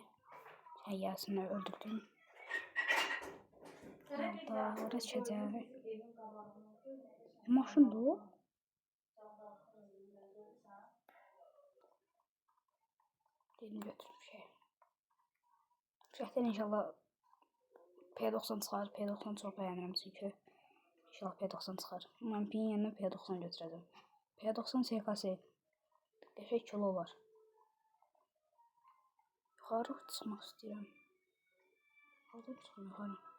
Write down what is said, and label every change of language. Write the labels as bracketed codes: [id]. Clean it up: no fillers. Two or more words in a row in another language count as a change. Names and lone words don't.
[tr] Şey Yasin'i öldürdüm. Daha oraya çekeceğim. Maşın da o. Gelin götürüm şey. [az] Şeyden inşallah P90 çıxar. P90 çox bəyənirəm çünki. İnşallah P90 çıxar. Mən P'nin yanına P90 götürəcəm. P90 SKS. Qəşəng kilo var. Yuxarı çıxmaq istəyirəm. Aldım çıxım yuxarı.